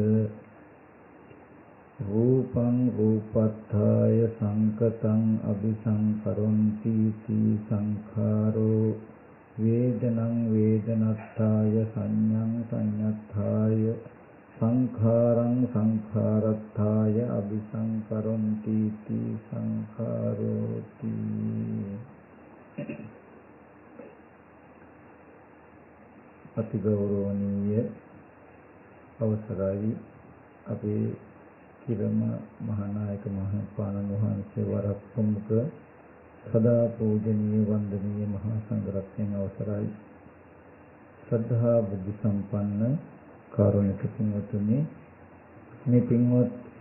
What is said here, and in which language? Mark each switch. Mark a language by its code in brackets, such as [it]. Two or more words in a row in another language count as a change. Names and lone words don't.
[pi] රූපං රූපත්ථාය සංකතං අபிසංකරොන්ති තී සංඛාරෝ වේදනං වේදනත්ථාය සංඤං සංඤත්ථාය සංඛාරං සංඛාරත්ථාය අபிසංකරොන්ති තී සංඛාරෝති. [si] අතිගෞරවනීය අවසරයි අපේ කිරම මහානායක මහපාණන් වහන්සේ වරක් ප්‍රමුඛ සදා පූජනීය වන්දනීය මහා සංඝරත්නයන් අවසරයි ශ්‍රද්ධා බුද්ධ සම්පන්න කාරුණික පින්වතුනි, මේ පින්වත්